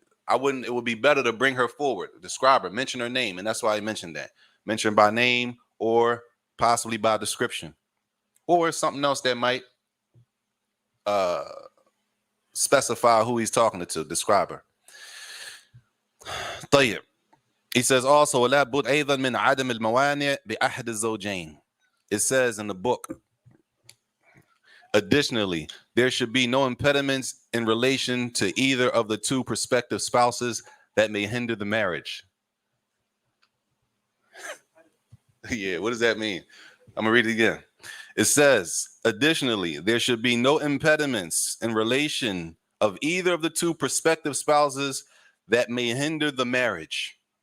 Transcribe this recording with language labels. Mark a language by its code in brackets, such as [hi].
[en] It would be better to bring her forward, describe her, mention her name. And that's why I mentioned that. Mention by name or possibly by description. Or something else that might specify who he's talking to, describe her. [ar] طيب. [en] He says also, [ar] لا بد أيضا من عدم الموانع بأحد الزوجين. [en] It says in the book, additionally, there should be no impediments in relation to either of the 2 prospective spouses that may hinder the marriage. Yeah, what does that mean? I'm going to read it again. It says, additionally, there should be no impediments in relation of either of the 2 prospective spouses that may hinder the marriage.